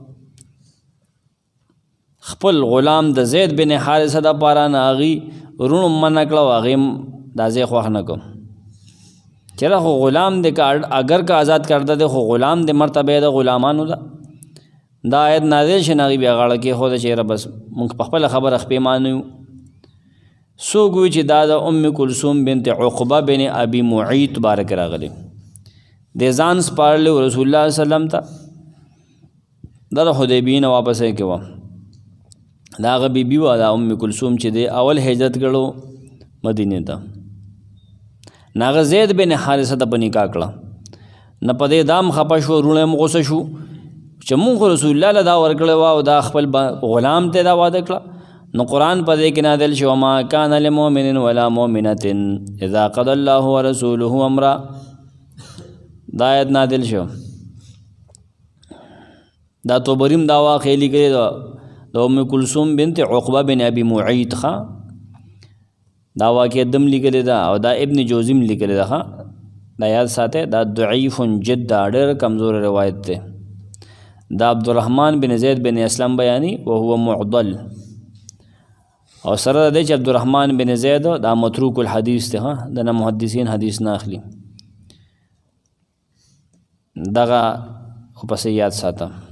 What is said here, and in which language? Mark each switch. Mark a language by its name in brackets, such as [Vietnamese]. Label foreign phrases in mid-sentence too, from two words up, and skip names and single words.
[Pashto] خپل غلام د زید بن حارثه دپاره نه هغې وروڼو منع کړه او هغې دا ځای خوښ نه کړ چېرې خو غلام دی اگر که آزاد کرده دی خو غلام دی مرتبه د غلامانو ده دا آیت نازل شي نه هغې بیا غاړه کېښوده چې یاره بس موږ په خپله خبره خپېمانه یو. څوک وي چې دا د ام کلثوم بنت عقبه بن ابي معیط باره کې راغلی د ځان سپارلی رسول الله صلی وسلم ته دا د حدیبیې نه واپسی کې وه دا هغه بیبي وه دا ام کلثوم چې دی اول هجرت کړو مدینې ته نه هغه زید بن حارثه ته په نکاح کړه نه په دې دام خفه شو وروڼه یې غوسه شو چې مونږ رسول الله له دا ورکړی وه او دا خپل غلام ته دا واده کړه نو قرآن په دې کې نازل شو [Arabic] وما کان لمؤمن ولا مؤمنة اذا قضى الله ورسوله امرا [Pashto] دا آیت نازل شو. دا طبریم دا واقع لیکلی د ام کلثوم بنت عقبه بن ابي معیط ښه دا واقع دم لیکلی ده او دا ابن جوزیم لیکلی ده ښه دا یاد ساته دا ضعیف جدا ډېر کمزور روایت ده دا عبدالرحمن بن زید بن اسلم بیانی [Arabic] وهو معضل [Pashto] او سره د دې چې عبدالرحمن بن زید دا [Arabic] متروک الحدیث [Pashto] ده ها د نه محدثین حدیث نه اخلي دغه خو پسې یاد ساته.